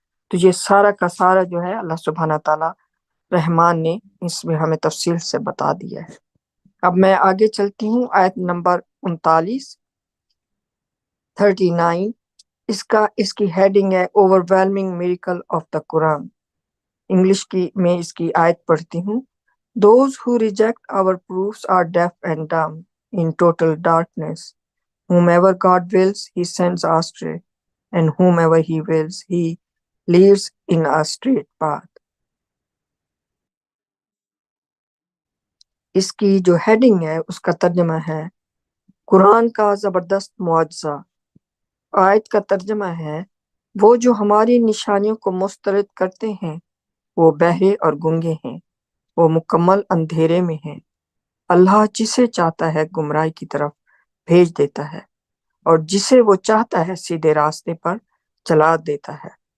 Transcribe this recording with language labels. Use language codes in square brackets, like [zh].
[ur] تو یہ سارا کا سارا جو ہے اللہ سبحانہ تعالیٰ رحمان نے اس میں ہمیں تفصیل سے بتا دیا ہے۔ اب میں آگے چلتی ہوں، آیت نمبر 39 اس کی ہیڈنگ ہے اوورwhelming miracle of the Quran. English کی میں اس کی آیت پڑھتی ہوں۔ [en] Those who reject our proofs are deaf and dumb in total darkness. Whomever God wills, he sends astray, and whomever he wills, he leads in a straight path. [ur] اس کی جو heading ہے اس کا ترجمہ ہے قرآن کا زبردست معجزہ۔ آیت کا ترجمہ ہے وہ جو ہماری نشانیوں کو مسترد کرتے ہیں وہ بہرے اور گنگے ہیں، وہ مکمل اندھیرے میں ہیں۔ اللہ جسے چاہتا ہے گمراہی کی طرف بھیج دیتا ہے اور جسے وہ چاہتا ہے سیدھے راستے پر چلا دیتا ہے۔